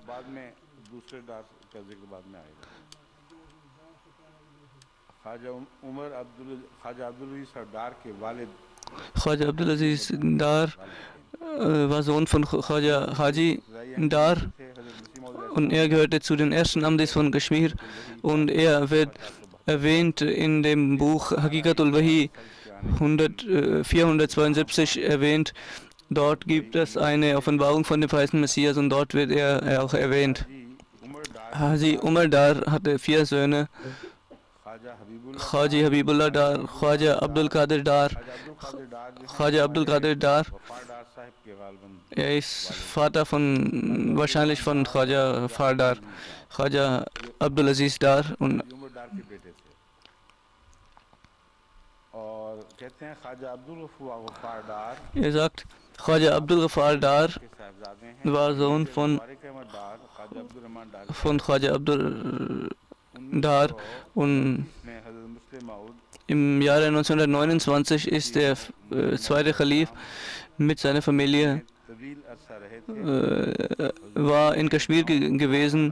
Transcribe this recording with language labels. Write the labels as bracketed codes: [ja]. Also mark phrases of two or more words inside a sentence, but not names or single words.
[de] Khwaja Abdul Aziz Dar war Sohn von Khwaja Haji Dar und er gehörte zu den ersten Ahmadis von Kaschmir und er wird erwähnt in dem Buch Haqiqatul Wahi 472 erwähnt. Dort gibt es eine Offenbarung von dem verheißenen Messias und dort wird er auch erwähnt. Haji Umar Dar hatte 4 Söhne. Khaji Habibullah Dar, Khwaja Abdul Qadir Dar, Khwaja Abdul Qadir Dar. Er ist Vater wahrscheinlich von Khwaja Fardar, Khwaja Abdul Aziz Dar und er sagt, Khwaja Abdul Ghaffar Dar war Sohn von Khwaja Abdul Dar und im Jahre 1929 ist der zweite Khalif mit seiner Familie war in Kaschmir gewesen.